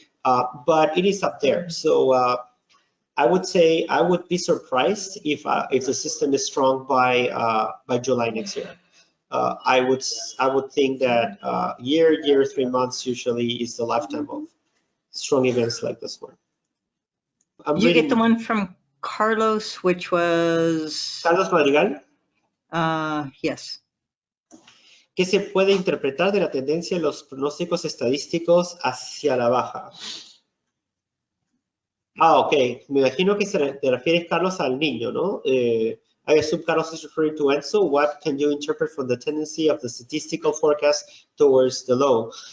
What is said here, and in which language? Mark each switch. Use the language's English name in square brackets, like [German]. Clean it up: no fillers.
[English] But it is up there. So I would say I would be surprised if the system is strong by July next year. I would think that year, 3 months usually is the lifetime of strong events like this one. You get the one from Carlos, which was Carlos Madrigal. Yes. [Spanish] ¿Qué se puede interpretar de la tendencia de los pronósticos estadísticos hacia la baja? Ok. Me imagino que te refieres, Carlos, al niño, ¿no? [English] I assume Carlos is referring to ENSO. What can you interpret from the tendency of the statistical forecast towards the low?